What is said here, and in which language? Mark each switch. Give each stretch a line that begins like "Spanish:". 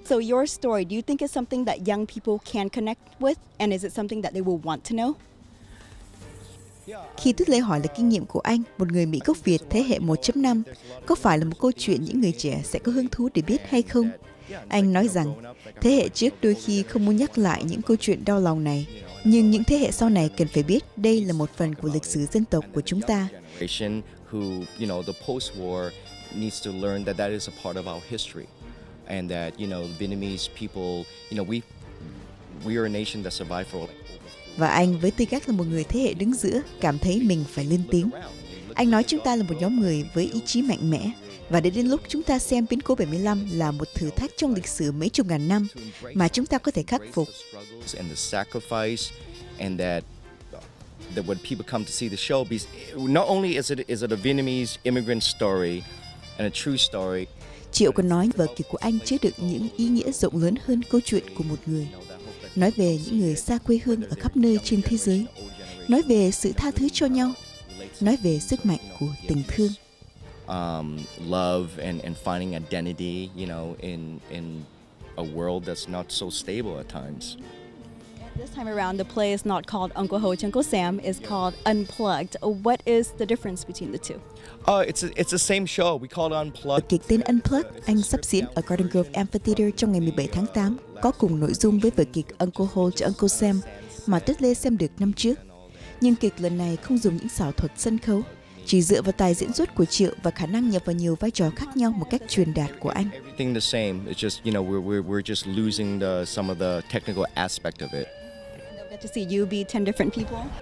English: So your story, do you think is something that young people can connect with, and is it something that they will want to know?
Vietnamese: Khi Tuyết Lê hỏi là kinh nghiệm của anh, một người Mỹ gốc Việt thế hệ 1.5, có phải là một câu chuyện những người trẻ sẽ có hứng thú để biết hay không? Anh nói rằng thế hệ trước đôi khi không muốn nhắc lại những câu chuyện đau lòng này, nhưng những thế hệ sau này cần phải biết đây là một phần của lịch sử dân tộc của chúng ta.
English: Who, the post-war needs to learn that is a part of our history, and that Vietnamese people, we are a nation that survived for.
Vietnamese: Và anh với tư cách là một người thế hệ đứng giữa cảm thấy mình phải lên tiếng. Anh nói chúng ta là một nhóm người với ý chí mạnh mẽ, và đến lúc chúng ta xem biến cố 75 là một thử thách trong lịch sử mấy chục ngàn năm mà chúng ta có thể khắc phục.
English: And the sacrifice, and that when people come to see the show, because not only is it a Vietnamese immigrant story and a true story.
Vietnamese: Triệu còn nói vở kịch của anh chứa đựng những ý nghĩa rộng lớn hơn câu chuyện của một người. Nói về những người xa quê hương ở khắp nơi trên thế giới. Nói về sự tha thứ cho nhau. Nói về sức mạnh của tình thương.
English: Love and finding identity, in a world that's not so stable at times. This time around, the play is not called Uncle Ho, Uncle Sam. It's called Unplugged. What is the difference between the two? It's the same show. We call it Unplugged.
Vietnamese: Vở kịch tên Unplugged, anh sắp diễn ở Garden Grove Amphitheater trong ngày 17 tháng 8, có cùng nội dung với vở kịch Uncle Ho cho Uncle Sam mà Tuyết Lê xem được năm trước. Nhưng kịch lần này không dùng những xảo thuật sân khấu, chỉ dựa vào tài diễn xuất của Triệu và khả năng nhập vào nhiều vai trò khác nhau một cách truyền đạt của anh.
English: Everything the same. It's just we're just losing some of the technical aspect of it. Get to see you be 10 different people.